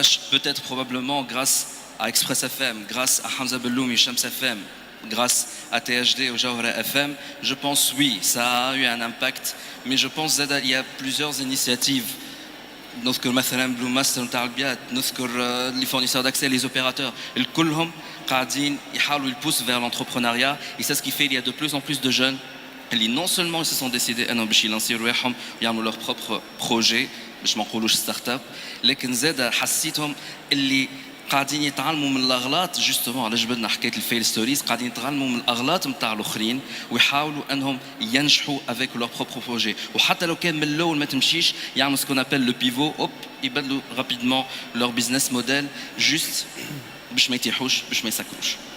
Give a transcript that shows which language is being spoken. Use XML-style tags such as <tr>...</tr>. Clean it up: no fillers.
<fr>Peut-être probablement grâce à Express FM, grâce à Hamza Belloumi, Shams FM, grâce à THD ou Jawhara FM, je pense oui, ça a eu un impact. Mais je pense qu'il y a plusieurs initiatives.</fr> <ar>نذكر مثلا بلو ماستر نتاع البيات، نذكر</ar> <fr>les fournisseurs d'accès, les opérateurs,</fr> <ar>الكلهم قاعدين يحاولوا يبوسوا</ar> <fr>vers l'entrepreneuriat. Et c'est ce qui fait qu'il y a de plus en plus de jeunes اللي non seulement ils se sont décidés</fr> <ar>انهم باش يلانسيو رواحهم ويعملوا</ar> <fr>leur propre projet</fr> <ar>باش ما نقولوش ستارت اب، لكن زاد حسيتهم اللي قاعدين يتعلموا من الاغلاط. جوستومون على جبدنا حكايه الفيل ستوريز، قاعدين يتعلموا من الاغلاط نتاع الاخرين ويحاولوا انهم ينجحوا</ar> <fr>avec leur propre projet.</fr> <ar>وحتى لو كان من الاول ما تمشيش يعملوا</ar> <fr>ce qu'on appelle le pivot،</fr> <ar>hop يبدلوا</ar> <fr>rapidement leur business model juste</fr> <ar>باش ما يتيحوش باش ما يسكروش.</ar>